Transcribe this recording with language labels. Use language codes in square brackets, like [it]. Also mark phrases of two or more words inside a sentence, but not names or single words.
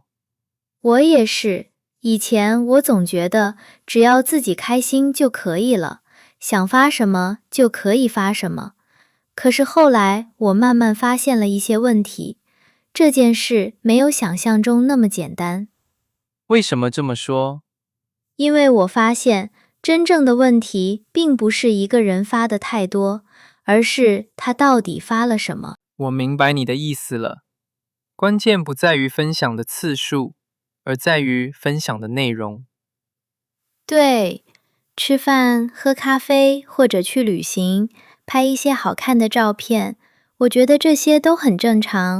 [zh] 我也是，以前我總覺得只要自己開心就可以了，想發什麼就可以發什麼。可是後來我慢慢發現了一些問題，這件事沒有想象中那麼簡單。為什麼這麼說？因為我發現，真正的問題並不是一個人發的太多，而是他到底發了什麼。我明白你的意思了，關鍵不在於分享的次數，而在於分享的內容。對，吃飯、喝咖啡或者去旅行，拍一些好看的照片，我覺得這些都很正常。